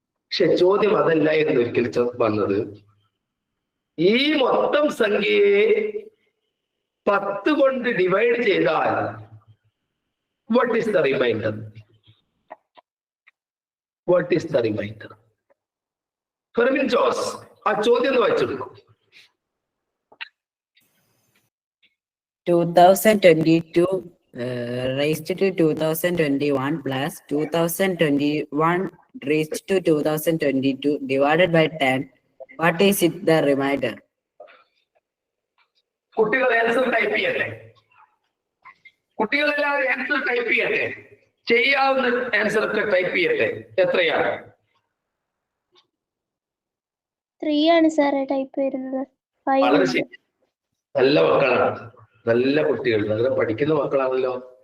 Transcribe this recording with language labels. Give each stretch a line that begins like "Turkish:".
Malayalam: പക്ഷെ ചോദ്യം അതല്ല എന്ന് ഒരിക്കൽ വന്നത്. ഈ മൊത്തം സംഖ്യയെ 10 കൊണ്ട് ഡിവൈഡ് ചെയ്താൽ
English: What is the remainder? What is the remainder?
Malayalam: Fermin Jose ആ ചോദ്യം ഒന്ന് വായിച്ചെടുക്കും.
English: 2022 raised to 2021 plus 2021 raised to 2022 divided by 10. What is it the remainder?
Malayalam: കുട്ടികൾ ആൻസർ ടൈപ്പ് ചെയ്യട്ടെ. കുട്ടികളെല്ലാവരും ആൻസർ ടൈപ്പ് ചെയ്യട്ടെ. ചെയ്യാവുന്ന ആൻസർ ഒക്കെ ടൈപ്പ് ചെയ്യട്ടെ. എത്രയാണ്? 3 ആണ് സാറേ ടൈപ്പ് വരുന്നത്. വളരെ ശരി. നല്ല മക്കളാണ്, നല്ല കുട്ടികൾ, നല്ല പഠിക്കുന്ന മക്കളാണല്ലോ.